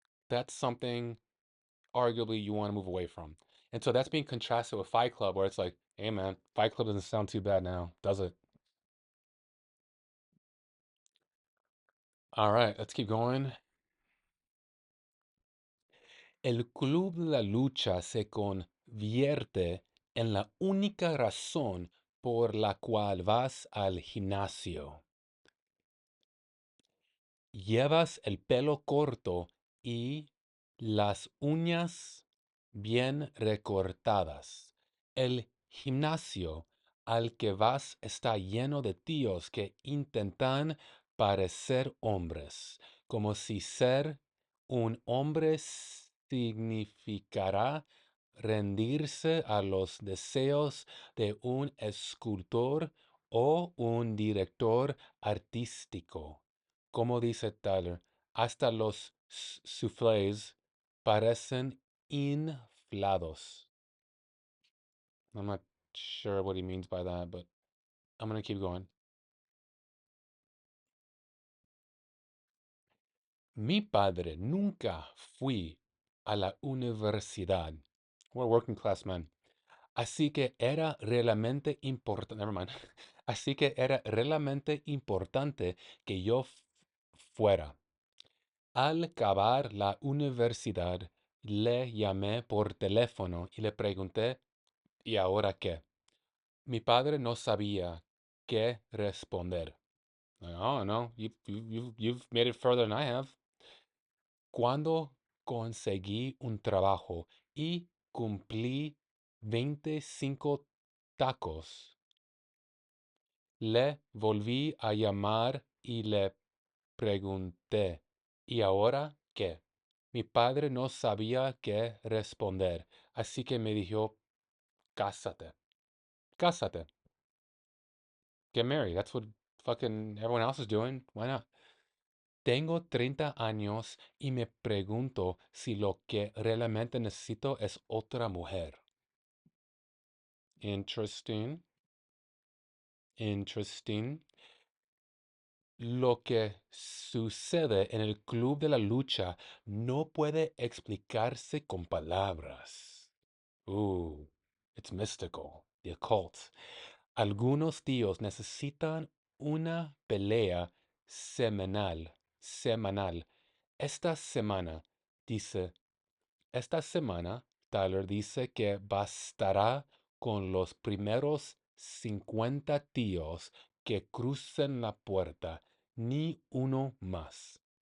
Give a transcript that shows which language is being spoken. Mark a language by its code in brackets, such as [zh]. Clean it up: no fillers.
[en] That's something arguably you want to move away from. And so that's being contrasted with Fight Club, where it's like, hey man, Fight Club doesn't sound too bad now, does it? All right, let's keep going. [es] El club de la lucha se convierte en la única razón por la cual vas al gimnasio. Llevas el pelo corto y las uñas bien recortadas. El gimnasio al que vas está lleno de tíos que intentan parecer hombres, como si ser un hombre significará rendirse a los deseos de un escultor o un director artístico. Como dice Tyler, hasta los soufflés parecen inflados. [en] I'm not sure what he means by that, but I'm going to keep going. [es] Mi padre nunca fui a la universidad. [en] We're working class men. [es] Así que era realmente importante. [en] Never mind. [es] Así que era realmente importante que yo fuera. Al acabar la universidad, le llamé por teléfono y le pregunté, ¿y ahora qué? Mi padre no sabía qué responder. [en] Oh, no, you've made it further than I have. [es] Cuando conseguí un trabajo y cumplí 25 tacos, le volví a llamar y le pregunté, ¿y ahora qué? Mi padre no sabía qué responder, así que me dijo, cásate, cásate, [en] get married. That's what fucking everyone else is doing. Why not? [es] Tengo 30 años y me pregunto si lo que realmente necesito es otra mujer. [en] Interesting, interesting. [es] Lo que sucede en el club de la lucha no puede explicarse con palabras. [en] It's mystical, the occult. [es] Algunos tíos necesitan una pelea semanal. Esta semana, dice, esta semana, Tyler dice que bastará con los primeros 50 tíos que crucen la puerta, ni uno más.